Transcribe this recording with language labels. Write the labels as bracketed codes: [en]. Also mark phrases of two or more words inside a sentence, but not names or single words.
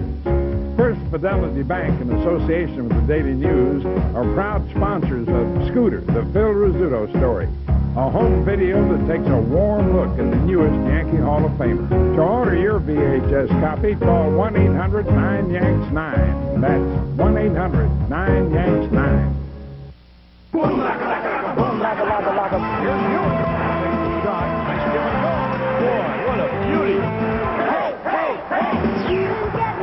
[en] First Fidelity Bank, in association with the Daily News, are proud sponsors of Scooter, the Phil Rizzuto story, a home video that takes a warm look at the newest Yankee Hall of Famer. To order your VHS copy, call 1-800-9-YANKS-9. That's 1-800-9-YANKS-9. Boom, laka, laka, boom, laka, laka, laka. Here's Mueller. Takes the shot. Nice give and go. Boy, what a beauty. Hey, hey, hey.